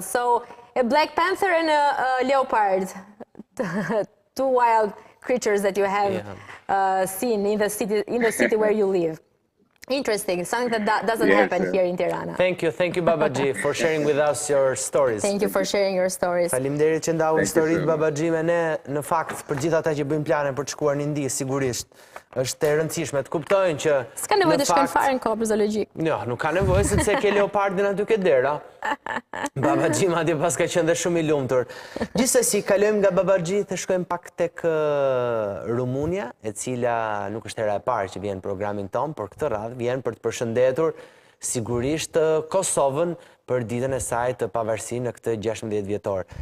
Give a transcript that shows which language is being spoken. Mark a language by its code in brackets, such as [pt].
[en] So a black panther and a leopard. Two wild creatures that you have seen in the city where you live. Interesting, something that doesn't happen here in Tirana. Thank you Babaji for sharing with us your stories. Thank you for sharing your stories. [sq] Faleminderit që ndau historitë Babaji me ne, në fakt për gjithë ata që bëjnë plane për të shkuar në Indi, sigurisht është e rëndësishme të kuptojnë që s'ka nevojë të shkojnë fare në kopë zoologjik. Jo, nuk ka nevojë sepse ke leopardin aty ke dera. Babaji madje pas ka qenë dhe shumë i lumtur. Gjithsesi, kalojmë nga Babaji dhe shkojmë pak tek Rumunia, e cila nuk është hera e parë që vjen në programin ton, por këtë radhë vjen për të përshëndetur sigurisht Kosovën për ditën e saj të pavarësisë në këtë 16 vjetor.